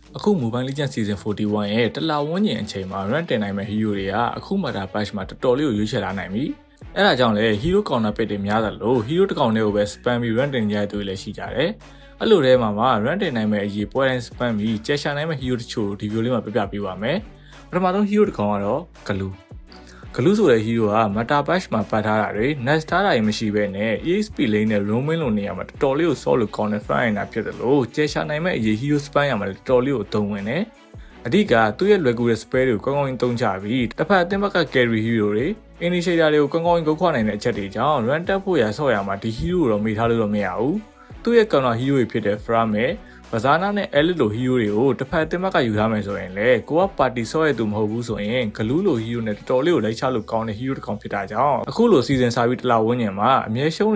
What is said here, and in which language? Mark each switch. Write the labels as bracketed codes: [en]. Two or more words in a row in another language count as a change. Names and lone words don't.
[my] အခု Mobile Legends Season 41ရဲ့တလဝန်းကျင်အချိန်မှာ run တင်နိုင်မဲ့ hero တွေကအခုမှဒါ patch မှာတော်တော်လေးကိုရွေးချယ်လာနိုင်ပြီ။အဲဒါကြောင့်လည်း hero [en] counter pick [my] တွေများတယ်လို့ hero တစ်ကောင်တည်းကိုပဲ spam ပြီး run တင်ကြတဲ့သူတွေလည်းရှိကြတယ်။အဲ့လိုတည်းမှာ run တင်နိုင်မဲ့အရေးပွဲတိုင်း spam ပြီးကျရှာနိုင်မဲ့ hero တချို့ဒီ video လေးမှာပြပြပေးပါမယ်။ပထမဆုံး hero တစ်ကောင်ကတော့ Glue ဆိုတဲ့ hero က [en] meta patch [my] မှာပတ်ထားတာတွေ next ထားတာတွေမရှိဘဲနဲ့ [en] EXP lane [my] နဲ့ roaming လို့နေရာမှာတော်တော်လေးကို solid လို့ကောင်းတဲ့ [en] front liner [my] ဖြစ်တယ်လို့ကျရှာနိုင်မဲ့အရေး [en] hero spam [my] ရမှာတော်တော်လေးကိုသုံးဝင်တယ် ။အဓိကသူ့ရဲ့လွယ်ကူတဲ့ spell တွေကိုကောင်းကောင်းသုံးချပြီးတစ်ဖက်အသင်းဘက်က [en] carry hero [my] တွေ initiator တွေကိုကောင်းကောင်းဂုတ်ခွာနိုင်တဲ့အချက်တွေကြောင့် run တက်ဖို့ရဆော့ရမှာဒီ hero ကိုတော့မေ့ထားလို့တော့မရဘူး။သူ့ရဲ့ [en] counter hero [my] တွေဖြစ်တဲ့ Frame ဘာဇာနာနဲ့ Elite လို hero တွေကိုတစ်ဖက်အသင်းဘက်ကယူထားမယ်ဆိုရင်လေကိုက party ဆော့ရသူမဟုတ်ဘူးဆိုရင် Glue လို hero နဲ့တော်တော်လေးကိုလိုက်ချလို့ကောင်းတဲ့ hero တစ်ကောင်ဖြစ်တာကြောင့်အခုလို season စာပြီးတစ်လဝန်းကျင်မှာအမြဲရှုံး